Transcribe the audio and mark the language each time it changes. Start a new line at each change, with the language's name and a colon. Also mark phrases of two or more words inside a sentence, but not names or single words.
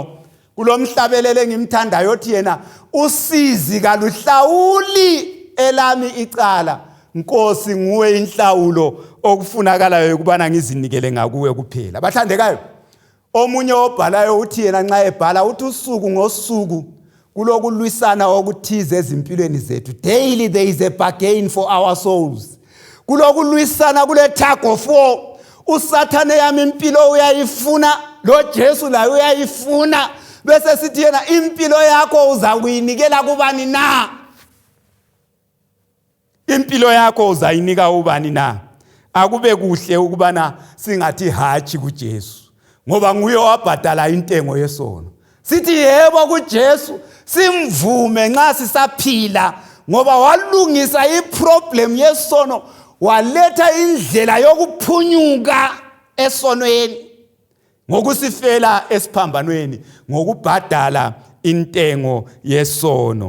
North Ndebele: Kulomhlabelele ngimthandayo othi yena usizi kaluhlawuli elami icala, Nkosi nguwe inhlawulo okufunakalayo ukubana ngizinikele ngakuwe kuphela. Bathandekayo, omunye obhalayo uthi yena nxa ebhala uthi usuku ngosuku kulokulwisana okuthize ezimpilweni zethu.
English: Daily there is a bargain for our souls.
North Ndebele: Kulokulwisana, kule
English: tug of war.
North Ndebele: Usathane yami impilo uyayifuna, lo Jesu laye uyayifuna. Bese sithi yena impilo yakho uzakuyinikela kubani na? Impilo yakho uzayinika ubani na? Akube kuhle ukubana singathi hatshi kuJesu, ngoba nguye wabhadala intengo yesono. Sithi yebo kuJesu, simvume nxa sisaphila, ngoba walungisa iproblem yesono, waletha indlela yokuphunyuka esonweni ngokusifela esiphambanweni, ngokubhadala intengo yesono.